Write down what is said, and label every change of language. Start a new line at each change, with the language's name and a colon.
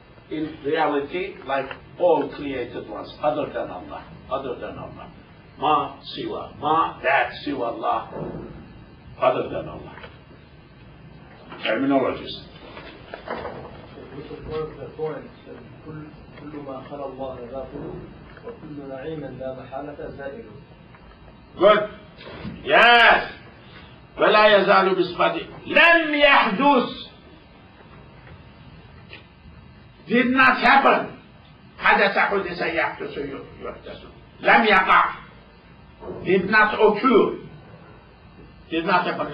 English: In reality, like all created ones, other than Allah. Ma siwa. Ma that siwa Allah, other than Allah. Terminologies. We support the point that
Arabic: كل ما خلى الله باطل وكل نعيم لا محالة زائل. Good. Yes. ولا يزال بصفته لم يحدث,
English: did not happen.
Arabic: حدث يحدث يحدث. لم يقع,
English: did not occur, did not happen.